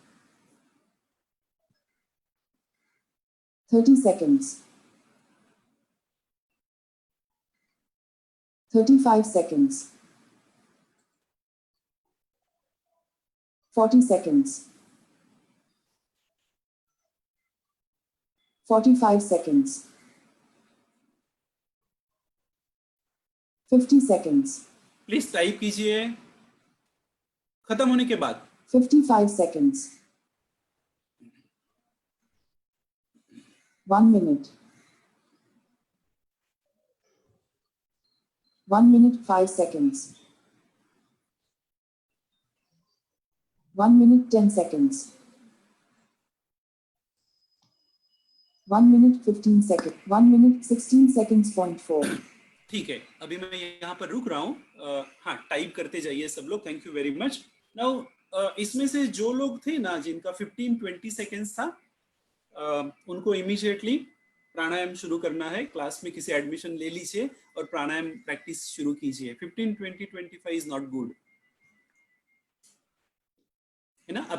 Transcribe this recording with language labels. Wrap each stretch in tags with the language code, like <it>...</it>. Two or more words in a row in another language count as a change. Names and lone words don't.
<en>30 seconds, 35 seconds, 40 seconds, 45 seconds, 50 seconds, please type</en> <hi>कीजिए खत्म होने के बाद।</hi> <en>55 seconds, 1 minute, 1 minute 5 seconds, 1 minute 10 seconds, 1 minute 15 seconds, 1 minute 16 seconds, 0.4.</en> <hi>ठीक है, अभी मैं यहाँ पर रुक रहा हूँ। हाँ, टाइप करते जाइए सब लोग,</hi> <en>thank you very much.</en> <hi>नाउ इसमें से जो लोग थे ना जिनका 15-20 सेकेंड्स था, उनको इमीडिएटली प्राणायाम शुरू करना है। क्लास में किसी एडमिशन ले लीजिए और प्राणायाम प्रैक्टिस शुरू कीजिए।</hi> <en>15, 20, 25 is not good,</en> <hi>है ना।</hi>